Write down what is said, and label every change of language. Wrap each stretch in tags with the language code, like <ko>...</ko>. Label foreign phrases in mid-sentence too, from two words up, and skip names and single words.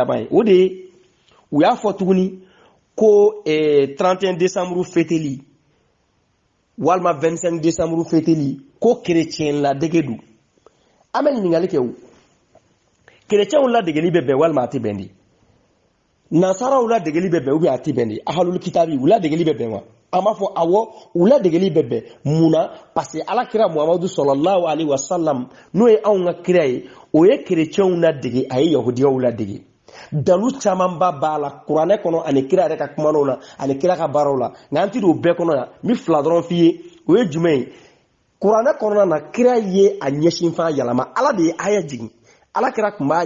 <bm>laban ye o de ye u y'a fɔ tuguni ko 31 décembre fêteli walima 25 décembre fêteli ko chrétien ladege don an bɛ ɲininkali kɛ o chrétienw ladegeli bɛ bɛn walima a tɛ bɛn de nasaraw ladegeli bɛ bɛn</bm> <fr>ou bien</fr> <bm>a tɛ bɛn de</bm> <ar>أهل الكتاب</ar> <bm>u ladegeli bɛ bɛn wa an b'a fɔ awɔ u ladegeli bɛ bɛn mun na</bm> <fr>parce que</fr> <bm>alakira muhamadu sallallahu</bm> <ar>عليه وسلم</ar> <bm>n'o ye anw ka kira ye o ye chrétienw ladege a ye yahudiyaw ladege dalu caman b'a la kuranɛ kɔnɔ ani kira yɛrɛ ka kumanaw la ani kira ka baaraw la nka an tɛ don bɛɛ kɔnɔ yan n bɛ 2 dɔrɔn f'i ye o ye jumɛn ye kuranɛ kɔnɔna na kira ye a ɲɛsin fana yɛlɛma ala de ye aya jigin alakira tun b'a</bm>